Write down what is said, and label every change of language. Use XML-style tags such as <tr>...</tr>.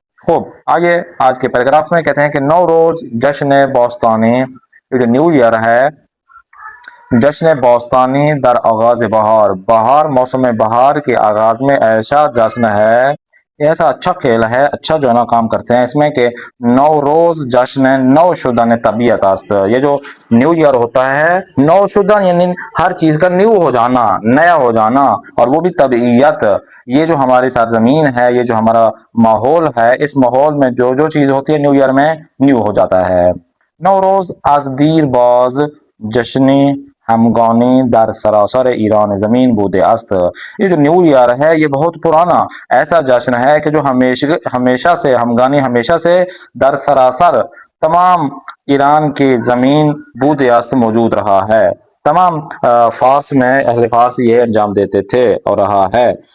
<ur>خوب، آئیے آج کے پیراگراف میں. کہتے ہیں کہ</ur> <fa>نوروز جشن باستانی،</fa> <ur>یہ جو نیو ایئر ہے،</ur> <fa>جشن باستانی در آغاز بہار،</fa> <ur>بہار موسم بہار کے آغاز میں ایسا جشن ہے، ایسا اچھا کھیل ہے، اچھا جو ہے نا کام کرتے ہیں اس میں کہ</ur> <fa>نوروز جشن نو شدن طبیعت است.</fa> <ur>یہ جو نیو ایئر ہوتا ہے، نو شدن یعنی ہر چیز کا نیو ہو جانا، نیا ہو جانا، اور وہ بھی طبیعت. یہ جو ہماری سرزمین ہے، یہ جو ہمارا ماحول ہے، اس ماحول میں جو جو چیز ہوتی ہے نیو ایئر میں نیو ہو جاتا ہے.</ur> <fa>نوروز از دیر باز جشنی ہمگانی در سراسر ایران زمین بوده است.</fa> <ur>یہ جو نیو ایئر ہے یہ بہت پرانا ایسا جشن ہے کہ جو ہمیشہ سے ہمگانی، ہمیشہ سے</ur> <fa>در سراسر</fa> <ur>تمام ایران کی زمین</ur> <fa>بوده است</fa> <ur>موجود رہا ہے. تمام فارس میں اہل فارس یہ انجام دیتے تھے اور رہا ہے.</ur>